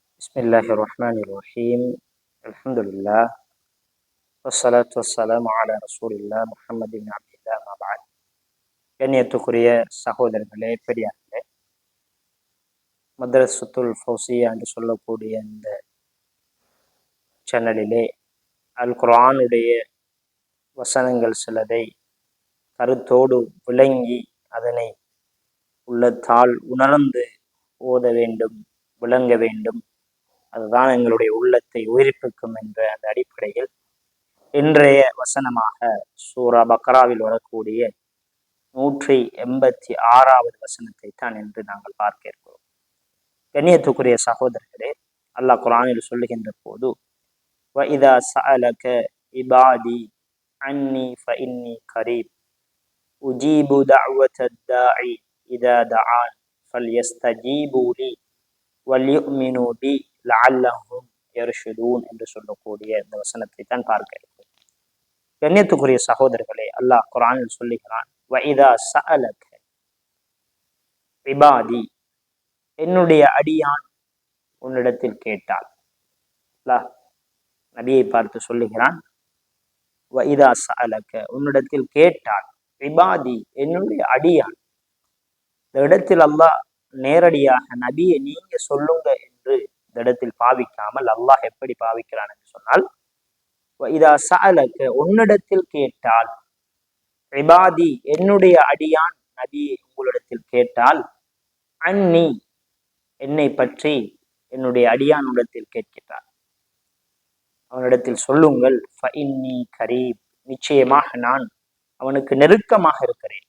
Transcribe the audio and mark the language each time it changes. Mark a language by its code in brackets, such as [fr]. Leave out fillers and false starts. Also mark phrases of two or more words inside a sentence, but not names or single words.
[ar] بسم الله الرحمن الرحيم الحمد لله والصلاة والسلام على رسول الله محمد بن عبد الله ما بعد. [ta] கண்ணியத்துக்குரிய சகோதரர்களே, பெரியார்களே, மதரசத்துல் ஃபௌசியா என்று சொல்லக்கூடிய இந்த சேனலிலே அல் குர்ஆனுடைய வசனங்கள் சிலதை கருத்தோடு விளங்கி அதனை உள்ளத்தால் உணர்ந்து ஓத வேண்டும், விளங்க வேண்டும். அதுதான் எங்களுடைய உள்ளத்தை உயிர்ப்பிக்கும் என்ற அந்த அடிப்படையில் இன்றைய வசனமாக சூரா பக்ராவில் வரக்கூடிய 186வது வசனத்தை தான் என்று நாங்கள் பார்க்க இருக்கிறோம். கண்ணியத்துக்குரிய சகோதரர்களே, அல்லாஹ் குர்ஆனில் சொல்லுகின்ற போது [ar] وَإِذَا سَأَلَكَ عِبَادِي عَنِّي فَإِنِّي قَرِيبٌ أُجِيبُ دَعْوَةَ الدَّاعِ إِذَا دَعَانِ فَلْيَسْتَجِيبُوا لِي وَلْيُؤْمِنُوا بِي لَعَلَّهُمْ يَرْشُدُونَ [ta] என்று சொல்லக்கூடிய இந்த வசனத்தை தான் பார்க்க இருக்கிறோம். கண்ணியத்துக்குரிய சகோதரர்களே, அல்லாஹ் குர்ஆனில் சொல்லுகிறான், [ar] وَإِذَا سَأَلَكَ عِبَادِي, [ta] என்னுடைய அடியான் உன்னிடத்தில் கேட்டால். அல்லாஹ் நபியை பார்த்து சொல்லுகிறான், [ar] وَإِذَا سَأَلَكَ, [ta] உன்னிடத்தில் கேட்டால், இபாதி, என்னுடைய அடியான். இந்த இடத்தில் அல்லாஹ் நேரடியாக நபியை நீங்க சொல்லுங்க என்று இந்த இடத்தில் பாவிக்காமல் அல்லாஹ் எப்படி பாவிக்கிறான் என்று சொன்னால், [ar] وَإِذَا سَأَلَكَ, [ta] உன்னிடத்தில் கேட்டால், இபாதி, என்னுடைய அடியான் நபியை உங்களிடத்தில் கேட்டால், அன்னி, என்னை பற்றி என்னுடைய அடியானிடத்தில் கேட்கிறார், அவனிடத்தில் சொல்லுங்கள், [ar] فإني قريب, [ta] நிச்சயமாக நான் அவனுக்கு நெருக்கமாக இருக்கிறேன்.